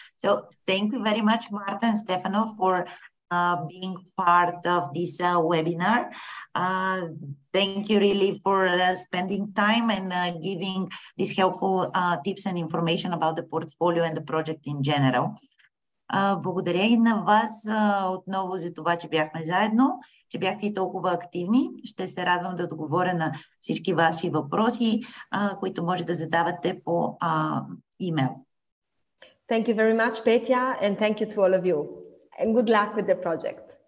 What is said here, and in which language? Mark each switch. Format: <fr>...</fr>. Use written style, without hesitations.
<en>So thank you very much, Marta and Stefano, for being part of this webinar. Thank you really for spending time and giving these helpful tips and information about the portfolio and the project in general.</en> <bg>Благодаря и на вас отново за това, че бяхме заедно, че бяхте и толкова активни. Ще се радвам да отговоря на всички ваши въпроси, които може да задавате по имейл.</bg> <en>Thank you very much, Petja, and thank you to all of you. And good luck with the project.</en>